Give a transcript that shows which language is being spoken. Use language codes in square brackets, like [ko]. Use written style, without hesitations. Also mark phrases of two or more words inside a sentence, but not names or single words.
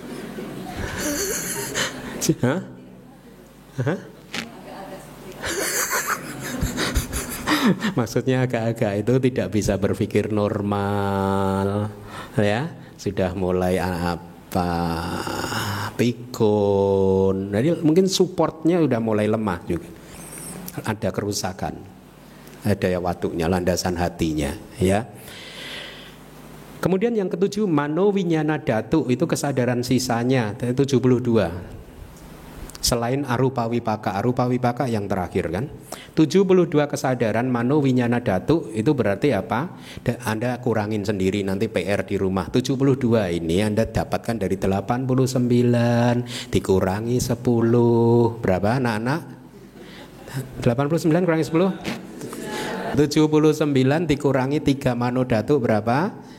[id] Maksudnya agak-agak itu tidak bisa berpikir normal, ya, sudah mulai pikun. Jadi mungkin supportnya udah mulai lemah juga. Ada kerusakan. Ada ya watunya, landasan hatinya, ya. Kemudian yang ke-7 [pi] mano winyana dhatu, [id] itu kesadaran sisanya 72. Selain [pi] arupa wipaka [id] yang terakhir kan. 72 kesadaran [pi] mano winyana dhatu [id] itu berarti apa? Anda kurangin sendiri nanti PR di rumah. 72 ini Anda dapatkan dari 89 dikurangi 10. Berapa anak-anak? 89 kurangi 10? 79 dikurangi 3 [pi] mano dhatu [id] berapa?